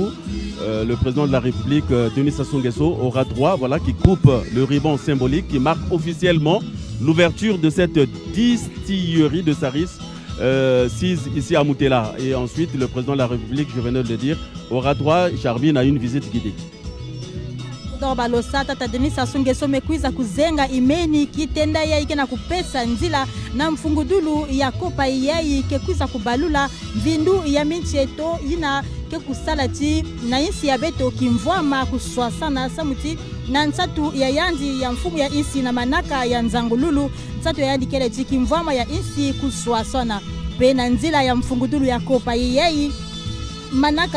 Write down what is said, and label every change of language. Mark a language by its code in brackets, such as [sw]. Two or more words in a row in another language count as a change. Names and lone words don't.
[fr] Le président de la République, Denis Sassou Nguesso, aura droit, voilà, qui coupe le ruban symbolique qui marque officiellement l'ouverture de cette distillerie de Saris, ici à Moutela. Et ensuite, le président de la République, je venais de le dire, aura droit, Charvin, à une visite guidée. [mkw] Balosa tata Denis Sassou Nguesso mekwiza kuzenga imeni kitenda yai kena kupesa nzila na mfungudulu ya kopa yai kekwiza kubalula vindu ya mincheto ina ke kusalati na insi ya beto kimvwama kuswasana samuti na nsatu ya yanzi ya mfumu ya insi na manaka ya nzangululu nsatu ya yandi kele kimvwama ya insi kuswasana pe na nzila ya mfungudulu ya kopa yai manaka